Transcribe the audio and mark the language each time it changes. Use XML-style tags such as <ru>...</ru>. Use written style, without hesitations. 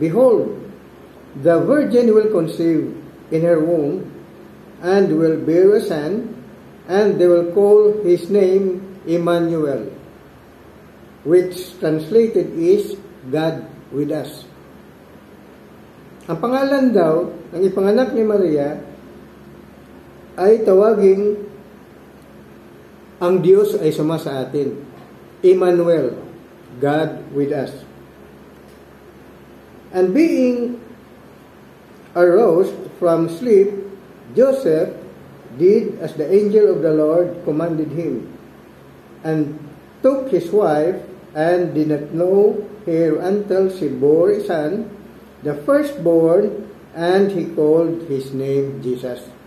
<en>Behold, the virgin will conceive in her womb, and will bear a son, and they will call his name Emmanuel, which translated is God with us.</en> <tl>Ang pangalan daw ng ipanganak ni Maria ay tawaging ang Diyos ay suma sa atin.</tl> <en>Emmanuel, God with us. And being aroused from sleep, Joseph did as the angel of the Lord commanded him, and took his wife, and did not know her until she bore a son, the firstborn, and he called his name Jesus.</en>